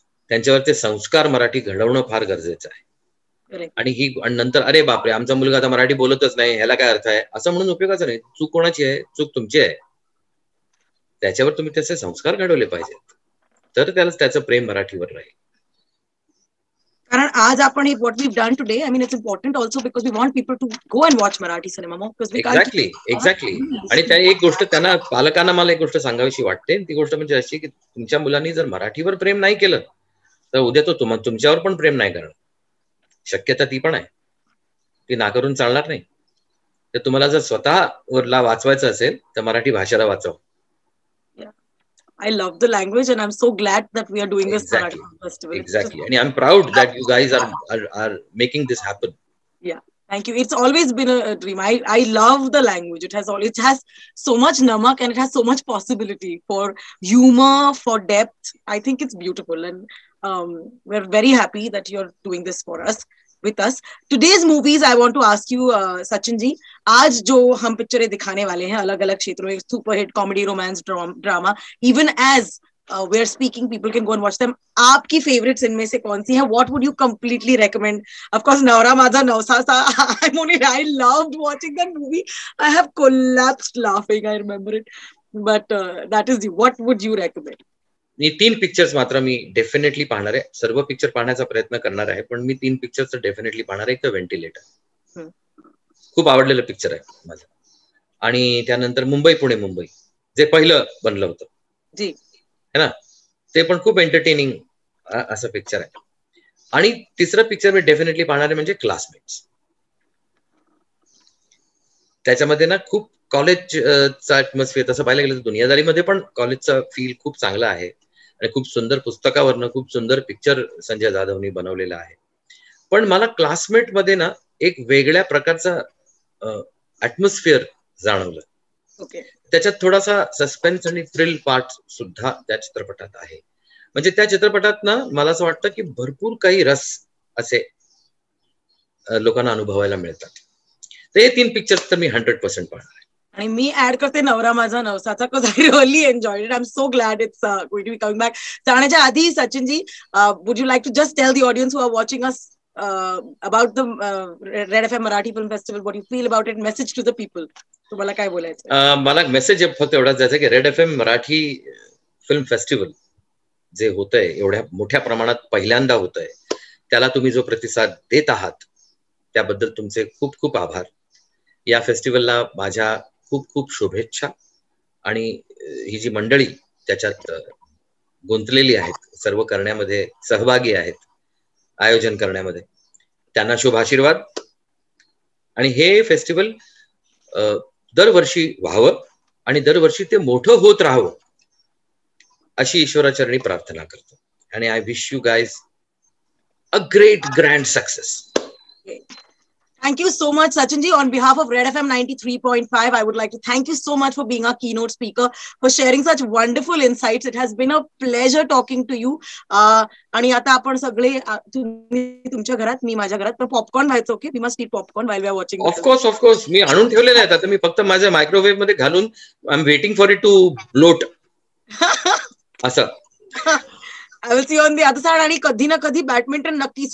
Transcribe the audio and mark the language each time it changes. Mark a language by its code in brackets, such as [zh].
[mr] त्यांच्यावर ते संस्कार मराठी घडवणं फार गरजेचं आहे. आणि नंतर अरे बापरे आमचा मुलगा आता मराठी बोलतच नाही, ह्याला काय अर्थ आहे असं म्हणून उपयोगाचं नाही. चूक कोणाची आहे? चूक तुमची आहे. त्याच्यावर तुम्ही त्याचे संस्कार घडवले पाहिजेत, तर त्याचं प्रेम मराठीवर राहील. कारण आज आपण [en] what we've done today, I mean it's important also because we want people to go and watch Marathi cinema more because we can't. Exactly. [mr] आणि त्या एक गोष्ट त्यांना पालकांना मला एक गोष्ट सांगावीशी वाटते. ती गोष्ट म्हणजे अशी की तुमच्या मुलांनी जर मराठीवर प्रेम नाही केलं तर उद्या तो तुमच्यावर पण प्रेम नाही करणार. शक्यता ती पण आहे, ती नाकारून चालणार नाही. तर तुम्हाला जर स्वतःला वाचवायचं असेल तर मराठी भाषेला वाचवा. [en] I love the language and I'm so glad that we are doing this Marathi festival. Exactly. And I'm proud that you guys are making this happen. Yeah. Thank you. It's always been a dream. I love the language. It has so much namak and it has so much possibility for humor, for depth. I think it's beautiful and we're very happy that you're doing this for us. With us. Today's movies, I want to ask you, Sachin ji, [hi] आज जो हम पिक्चरें दिखाने वाले हैं अलग अलग क्षेत्रों में, super hit comedy, romance, drama, [en] even as we're speaking, people can go and watch them. [hi] आपकी favorites इनमें से कौन सी है? [en] What would you completely recommend? Of course, Navra Maza Navsacha. I loved watching that movie. I have collapsed laughing. I remember it. But that is what would you recommend? [mr] मी 3 pictures मात्र मी definitely पाहणार आहे. सर्व picture पाहण्याचा प्रयत्न करणार आहे, पण मी 3 पिक्चर्स डेफिनेटली पाहणार आहे. एक तर व्हेंटिलेटर खूप आवडलेलं पिक्चर आहे माझं, आणि त्यानंतर मुंबई पुणे मुंबई जे पहिलं बनलं होतं जी [hi] है ना, [mr] ते पण खूप एंटरटेनिंग असं पिक्चर आहे. आणि तिसरं पिक्चर मी डेफिनेटली पाहणार आहे म्हणजे क्लासमेट्स. त्याच्यामध्ये ना खूप कॉलेजचा ऍटमॉस्फिअर, तसं पाहायला गेलं तर दुनियादारीमध्ये पण कॉलेजचा फील खूप चांगला आहे आणि खूप सुंदर पुस्तकावरनं खूप सुंदर पिक्चर संजय जाधवनी बनवलेला आहे. पण मला क्लासमेट मध्ये ना एक वेगळ्या प्रकारचा ऍटमॉस्फिअर जाणवलं. त्याच्यात थोडासा सस्पेन्स आणि थ्रिल पार्ट सुद्धा त्या चित्रपटात आहे. म्हणजे त्या चित्रपटात ना मला असं वाटतं की भरपूर काही रस असे लोकांना अनुभवायला मिळतात. तर हे 3 पिक्चर्स तर मी 100% पाहणार. आणि मी ऍड करते [en] नवरा माझा नवसाचा, because I really enjoyed it. I'm so glad it's going to be coming back. [mr] जाण्याच्या आधी Sachin ji, [en] would you like to just tell the audience who are watching us about the Red FM Marathi Film Festival, what you feel about it, message to the people? [mr] तुम्हाला काय बोलायचं? मला message फक्त एवढाच द्यायचा की red FM Marathi film festival जे होतंय, एवढ्या मोठ्या प्रमाणात पहिल्यांदा होतंय, त्याला तुम्ही जो प्रतिसाद देत आहात त्याबद्दल तुमचे खूप खूप आभार. या फेस्टिवलला माझ्या खूप खूप शुभेच्छा. आणि ही जी मंडळी त्याच्यात गुंतलेली आहेत, सर्व करण्यामध्ये सहभागी आहेत, आयोजन करण्यामध्ये, त्यांना शुभ आशीर्वाद. आणि हे फेस्टिवल दरवर्षी व्हावं आणि दरवर्षी ते मोठं होत राहावं अशी ईश्वराचरणी प्रार्थना करतो. [en] आणि I wish you guys a great grand success. Thank you so much, Sachin ji. On behalf of Red FM 93.5, I would like to thank you so much for being our keynote speaker, for sharing such wonderful insights. It has been a pleasure talking to you. [mr] आणि आता आपण सगळे, तुम्ही तुमच्या घरात, मी माझ्या घरात, पण पॉपकॉर्न व्हायचं. [en] Okay, we must eat popcorn while we are watching. [mr] Of course मी आणून ठेवलेले आहेत. आता मी फक्त माझ्या मायक्रोवेव्ह मध्ये घालून [en] I am waiting for it to bloat. [mr] असं [en] I will see you on the other side. [mr] आणि कधी ना कधी बॅडमिंटन नक्कीच.